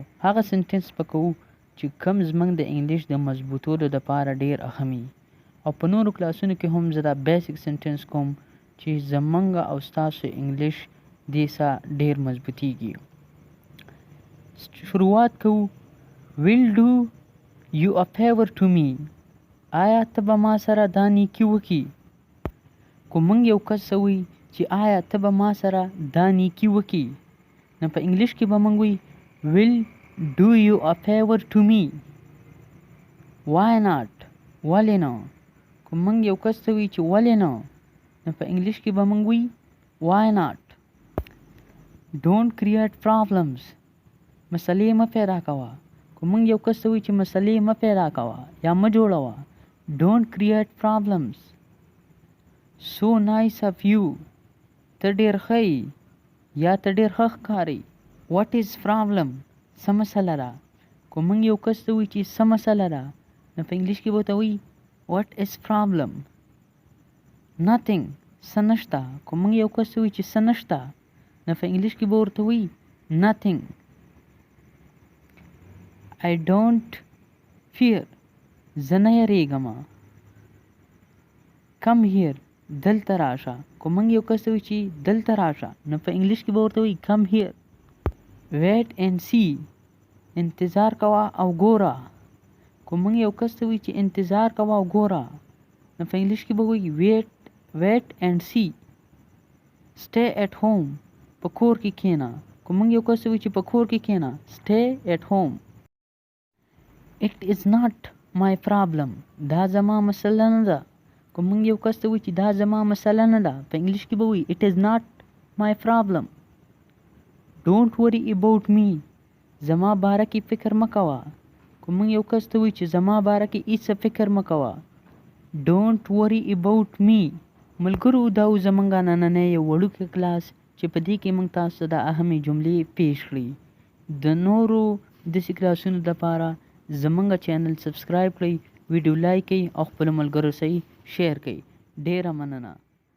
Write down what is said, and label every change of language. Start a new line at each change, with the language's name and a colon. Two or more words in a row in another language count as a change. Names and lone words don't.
Pashto: هغه سنټنس په کوو چې کوم زمونږ د انګلیش د مضبوطولو لپاره ډیر اهمي، او په نورو کلاسونو کې هم زه دا
English: basic sentence
Pashto: کوم چې زمونږ او تاسو انګلیش دې سره ډیر مضبوطیږي. شروعات کوو.
English: will do you a favor to me.
Pashto: آیا ته به ما سره دا نیکي وکړي؟ که موږ یو کس وی چې آیا ته به ما سره دا نیکي وکړي، نو په انګلیش کې به موږ وی
English: will do you a favor to me. why not؟
Pashto: ولې نه؟ که موږ یو کس وی چې ولې نه، نو په انګلیش کې به موږ وی
English: why not. don't create problems.
Pashto: مسلې مه پیدا کوه. که موږ یو کس وی چې مسلې مه پیدا کوه یا مه جوړوه،
English: don't create problems. so nice of you.
Pashto: ته ډیر ښه یا ته ډیر ښه ښکارې.
English: what is problem؟
Pashto: څه مسله ده. که موږ یو کس وی چې څه مسله ده، نو په انګلیش کې به ورته وی
English: what is problem. nothing.
Pashto: څه نشته. که موږ یو کس وی چې څه نشته، نو په انګلیش کې به ورته وی nothing.
English: I don't fear.
Pashto: زه نه یریږم.
English: come here.
Pashto: دلته راشه. که موږ یو کس وی چې دلته راشه، نو په انګلیش کې به ورته وی
English: come here. wait and see.
Pashto: انتظار کوه او ګوره. که موږ یو کس وی چې انتظار کوه او ګوره، نو په انګلیش کې به وی
English: wait and see. stay at home.
Pashto: په کور کې کښېنه. که موږ یو کس وی چې په کور کې کښېنه،
English: stay at home. it is not my problem.
Pashto: دا زما مسله نه ده. که موږ یو کس ته وی چې دا زما مسله نه ده، په انګلیش کې به وی
English: it is not my problem. don't worry about me.
Pashto: زما باره کې فکر مه کوه. که موږ یو کس ته وی چې زما باره کې هیڅ فکر مه کوه،
English: don't worry about me.
Pashto: ملګرو، دا زمونږ نننی یو وړوکی کلاس چې په دې کې موږ تاسو ته د اهمې جملې پیش کړي. د نورو داسې کلاسونو لپاره زمونږ چینل سبسکرایب کړئ، ویډیو لایک کړئ او خپلو ملګرو سره شیر کړئ. ډیره مننه.